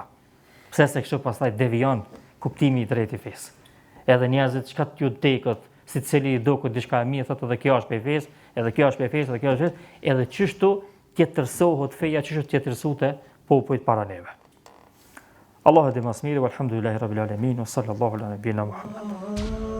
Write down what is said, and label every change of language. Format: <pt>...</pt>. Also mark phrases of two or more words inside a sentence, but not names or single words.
<sq>Pse se kështu pastaj devijon kuptimi i drejtë i fesë. Edhe njerëzit çka t'ju tekët, si cili i do këtë diçka e mirë, thotë edhe kjo është për fesë, edhe kjo është për fesë, edhe kjo është fesë, edhe çështu tjetërsohet feja, çështu tjetërsute popujt para neve. Allahu e di mas miri,</sq> <ar>والحمد لله رب العالمين وصلى الله على نبينا محمد.</ar>